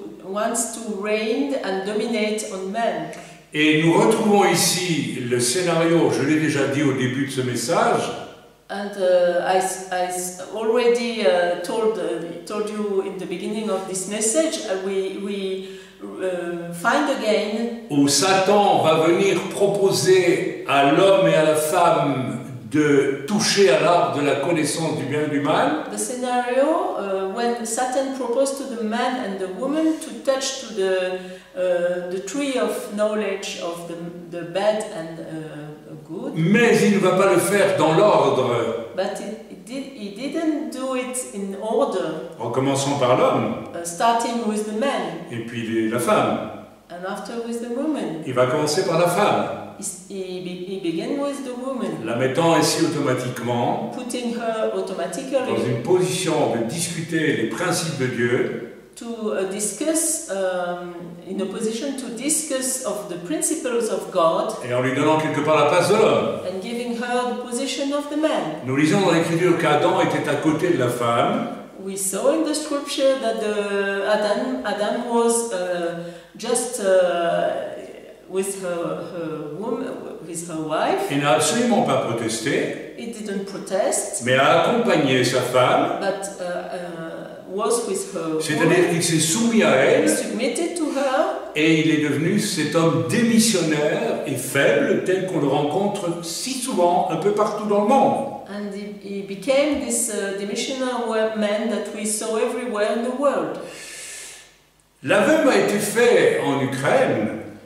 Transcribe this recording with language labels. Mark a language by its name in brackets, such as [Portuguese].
[English] Wants to reign and dominate on men. [French] Et nous retrouvons ici le scénario, je l'ai déjà dit au début de ce message. [English] And I already told you in the beginning of this message, we find again [French] où Satan va venir proposer à l'homme et à la femme de toucher à l'arbre de la connaissance du bien et du mal. [English] The scenario when Satan proposed to the man and the woman to touch to the tree of knowledge of the bad and good. [French] Mais il ne va pas le faire dans l'ordre. [English] But he didn't do it in order. [French] En commençant par l'homme. [English] Starting with the man. [French] Et puis la femme. [English] And after with the woman. [French] Il va commencer par la femme. [English] he began with the woman, [French] la mettant ainsi automatiquement [English] putting her [French] dans [English] automatically [French] une position de discuter les principes de Dieu, [English] to discuss, in a position to discuss of the principles of God, [French] et en lui donnant quelque part la place de l'homme. [English] and giving her the position of the man. [French] Nous lisons dans l'Écriture qu'Adam était à côté de la femme, [English] We saw in the scripture that Adam was just with her woman, with her wife. [French] il n'a absolument pas protesté, [English] He didn't protest, [French] mais a accompagné sa femme, [English] but was with her [French] c'est-à-dire [English] woman. [French] qu'il s'est soumis à [English] He [French] elle, [English] submitted to her, [French] et il est devenu cet homme démissionnaire et faible, tel qu'on le rencontre si souvent un peu partout dans le monde. [English] and he became this demissioner man that we saw everywhere in the world. [French] L'aveu a été fait en Ukraine.